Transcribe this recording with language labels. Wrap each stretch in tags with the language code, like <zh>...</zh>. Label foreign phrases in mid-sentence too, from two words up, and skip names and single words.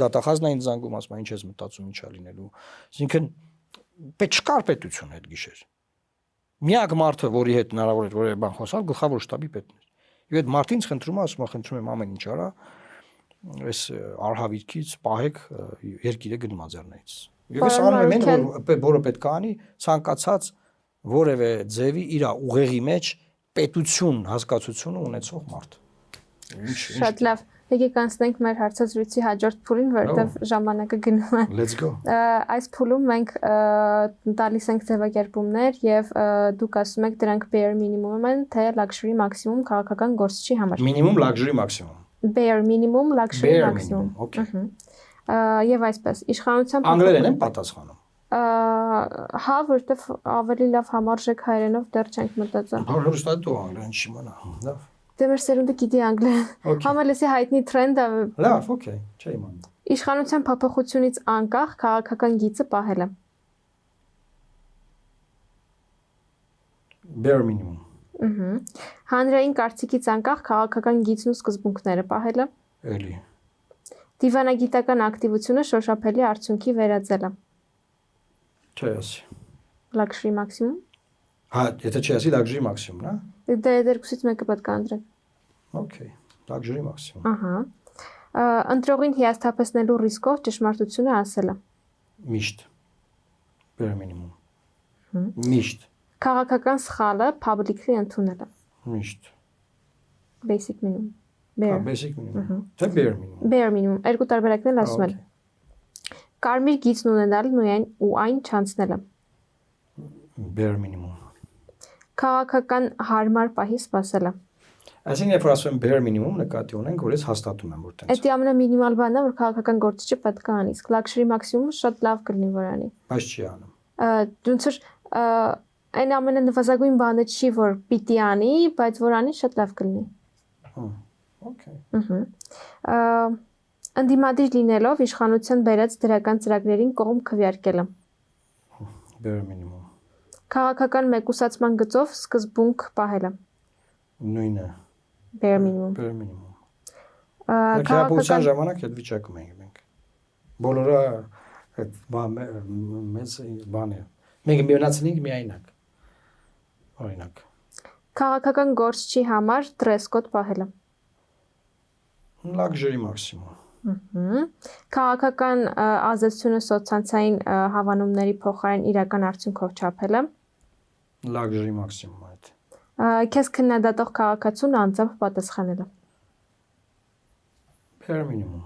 <hy>դատախազն է ինձ զանգում, ասում ինչ ես մտածում, ինչա լինելու։ Այսինքն պետք չկար պետություն այդ գիշեր։ Միակ մարդը, որի հետ հնարավոր էր որևէ բան խոսալ, գլխավոր շտաբի պետն էր։ Եվ այդ մարդին խնդրում եմ, խնդրում եմ ամեն ինչ արա, այս արհավիրքից պահեք երկիրը գնմաձեռներից։ Եվ ես անում եմ այն, որը պետք է անի, ցանկացած որևէ ձևի իր ուղեղի մեջ պետություն հասկացությունը ունեցող մարդ։ Շատ լավ։ Եկեք անցնենք մեր հարցազրույցի հաջորդ փուլին, որովհետև ժամանակը գնում է։</hy> <en>Let's go։</en> <hy>Այս փուլում մենք տալիս ենք ձևակերպումներ եւ դուք ասում եք դրանք</hy> <en>bare minimum</en> <hy>են, թե</hy> <en>luxury maximum</en> <hy>քաղաքական գործչի համար։</hy> <en>Minimum luxury maximum։ Bare minimum luxury maximum։ Okay։</en> <hy>Եվ այսպես իշխանության անգլերեն են պատասխանում։ Հա, որտեվ ավելի լավ համարժեք հայերենով դեռ չենք մտածել։ Հորոստատ դու անգլերեն չիմանա։ Լավ։ Դե մեր սերունդը գիտի անգլերեն։ Համալեսի հայտնի տրենդը։ Լավ, օքեյ, չի իմանում։ Իշխանության փոփոխությունից անկախ քաղաքական գիծը պահելը։</hy> <en>Bare minimum։</en> <hy>Հանրային կարծիքից անկախ քաղաքական գիծն ու սկզբունքները պահելը։ Էլի։ Դիվանագիտական ակտիվությունը շոշափելի արդյունքի վերածելը։ Չէ, ասի։</hy> <en>Luxury maximum։</en> <hy>Հա, եթե չի ասի</hy> <en>luxury maximum,</en> <hy>հա։ Դե երկուսից մեկը պետք է ընտրեք։</hy> <en>Okay, luxury maximum։</en> <hy>Ահա։ Ընտրողին հիասթափեցնելու ռիսկով ճշմարտությունը ասելը։ Միշտ։</hy> <en>Bare minimum։</en> <hy>Միշտ։ Քաղաքական սխալը publicly ընդունելը։ Միշտ։</hy> <en>Basic minimum։ Bare basic minimum։ Թե bare minimum։ Bare minimum։</en> <hy>Երկու տարբերակներ ասում եմ։ Կարմիր գիծն ունենալն ու այն չանցնելը։</hy> <en>Bare minimum։</en> <hy>Քաղաքական հարմար պահի սպասելը։ Այսինքն երբ որ ասում եմ</hy> <en>bare minimum</en> <hy>նկատի ունենք, որ ես հաստատում եմ որ տենց։ Դա ամենամինիմալ բանն է, որ քաղաքական գործիչը պետք է անի։ Իսկ</hy> <en>luxury maximum-</en> <hy>ը շատ լավ կլինի որ անի։ Բայց չի անում։ Ոնց որ այն ամենանվազագույն բանը չի, որ պիտի անի, բայց որ անի շատ լավ կլինի։</hy> <en>Okay։</en> <hy>Անդիմադիր լինելով իշխանության բերած դրական ծրագրերին կողմ քվեարկելը։</hy> <en>Bare minimum։</en> <hy>Քաղաքական մեկուսացման գծով սկզբունք պահելը։ Նույնը։</hy> <en>Bare minimum։ Bare minimum։</en> <hy>Քաղաքական ժամանակ այդ վիճակում ենք մենք։ Բոլորը այդ մեծ բան է։ Մենք միացնենք միայնակ։ Օրինակ։ Քաղաքական գործչի համար</hy> <en>dress code</en> <hy>պահելը։</hy> <en>Luxury maximum։</en> <hy>Քաղաքական ազդեցությունը սոցցանցային հավանումների փոխարեն իրական արդյունքով չափելը։</hy> <en>Luxury maximum այդ։</en> <hy>Քեզ քննադատող քաղաքացուն անձամբ պատասխանելը։</hy> <en>Bare minimum։</en>